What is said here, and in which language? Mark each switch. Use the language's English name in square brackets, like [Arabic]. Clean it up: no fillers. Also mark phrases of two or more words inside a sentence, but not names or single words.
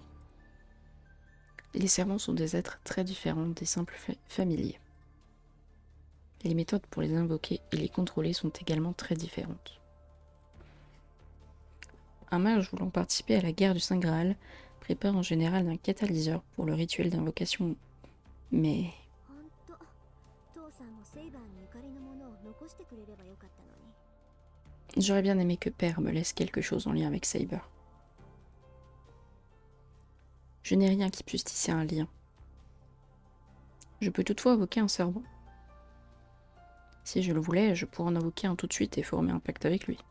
[French] Les servants sont des êtres très différents des simples familiers. Les méthodes pour les invoquer et les contrôler sont également très différentes. Un mage voulant participer à la guerre du Saint Graal prépare en général un catalyseur pour le rituel d'invocation. Mais [Japanese] ほんと父さんもセイバーにゆかりのものを残してくれればよかったのに。 [French] j'aurais bien aimé que Père me laisse quelque chose en lien avec Saber. Je n'ai rien qui puisse tisser un lien. Je peux toutefois invoquer un servant. Si je le voulais, je pourrais en invoquer un tout de suite et former un pacte avec lui.